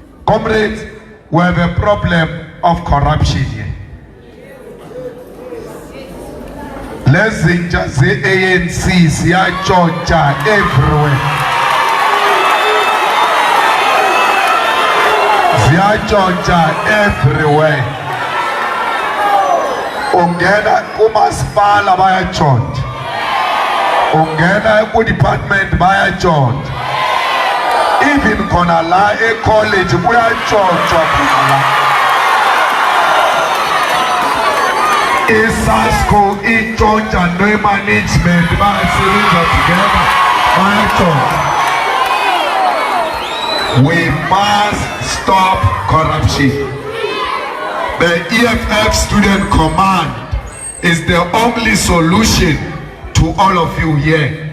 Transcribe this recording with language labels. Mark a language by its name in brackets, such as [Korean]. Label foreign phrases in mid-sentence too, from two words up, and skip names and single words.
[English] Comrades, we have a problem of corruption here. [Zulu] Lezinja ze-ANC ziyatshontsha everywhere. Ziyatshontsha everywhere. Ungena kumasipala bayatshontsha. Ungena ku-department bayatshontsha. Even khona la e-college kuyatshontshwa khona la. I-SASCO itshontsha no-management bayasebenza together bayatshontsha. [English] We must stop corruption. The EFF Student Command is the only solution to all of you here.